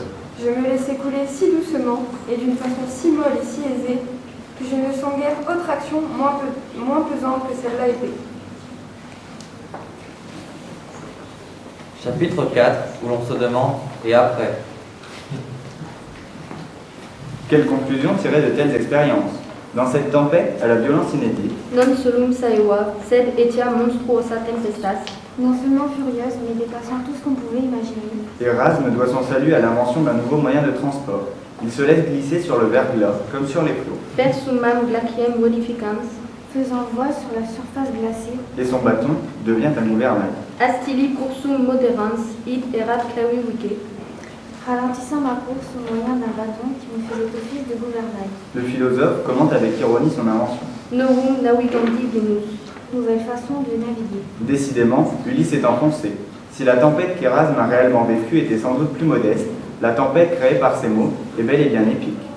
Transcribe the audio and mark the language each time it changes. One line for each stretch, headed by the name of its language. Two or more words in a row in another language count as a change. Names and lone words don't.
French: Je me laissais couler si doucement et d'une façon si molle et si aisée que je ne sens guère autre action moins pesante que celle-là épée. Chapitre 4, où l'on se demande « Et après ?» Quelle conclusion tirer de telles expériences? Dans cette tempête, à la violence inédite,
Latin: Non solum saeva, sed etiam monstruosa tempestas.
French: Non seulement furieuse, mais dépassant tout ce qu'on pouvait imaginer. Erasme doit son salut à l'invention d'un nouveau moyen de transport. Il se laisse glisser sur le verglas, comme sur les flots.
Latin: Per summam glaciem modificans.
French: Faisant voile sur la surface glacée. Et son bâton devient un gouvernail.
Latin: Astili cursum moderans, id erat clavi vice.
French: Ralentissant ma course au moyen d'un bâton qui me faisait office de gouvernail. Le philosophe commente avec ironie son invention.
Latin: Novum navigandi venus.
French: Nouvelle façon de naviguer. Décidément, Ulysse est enfoncé. Si la tempête qu'Erasme a réellement vécue était sans doute plus modeste, la tempête créée par ces mots est bel et bien épique.